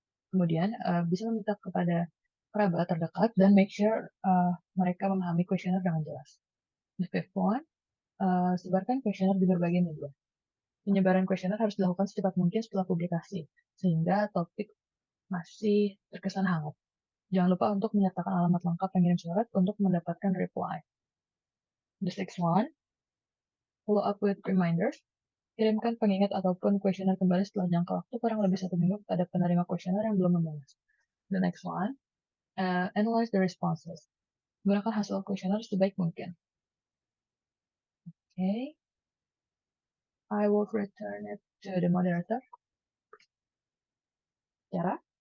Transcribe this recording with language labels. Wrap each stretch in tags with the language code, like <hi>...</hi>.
<id>Kemudian bisa meminta kepada kerabat terdekat dan</id> <en>make sure</en> <id>mereka memahami kuesioner dengan jelas.</id> <en>The fifth one,</en> <id>sebarkan kuesioner di berbagai media. Penyebaran kuesioner harus dilakukan secepat mungkin setelah publikasi, sehingga topik masih terkesan hangat. Jangan lupa untuk menyertakan alamat lengkap pengirim surat untuk mendapatkan reply.</id> <en>The sixth one, follow up with reminders.</en> <id>Kirimkan pengingat ataupun kuesioner kembali setelah jangka waktu kurang lebih 1 minggu kepada penerima kuesioner yang belum membalas.</id> <en>The next one, analyze the responses.</en> <id>Gunakan hasil kuesioner sebaik mungkin. Okay.</id> <en>I will return it to the moderator. Tiara?</en>